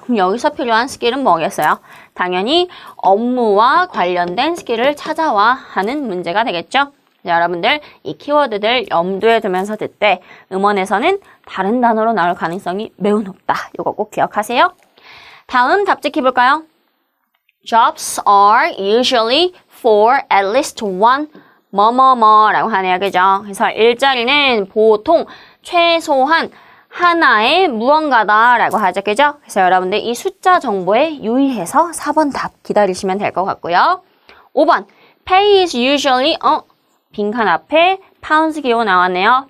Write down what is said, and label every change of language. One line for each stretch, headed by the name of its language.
Korean: 그럼 여기서 필요한 스킬은 뭐겠어요? 당연히 업무와 관련된 스킬을 찾아와 하는 문제가 되겠죠. 여러분들 이 키워드들 염두에 두면서 듣되 음원에서는 다른 단어로 나올 가능성이 매우 높다. 이거 꼭 기억하세요. 다음 답지키 볼까요?
English: Jobs are usually for at least one
Korean: 뭐뭐뭐라고 하네요. 그죠? 그래서 일자리는 보통 최소한 하나의 무언가다라고 하죠. 그죠? 그래서 여러분들 이 숫자 정보에 유의해서 4번 답 기다리시면 될 것 같고요. 5번
English: Pay is usually
Korean: 빈칸 앞에 파운드 기호 나왔네요.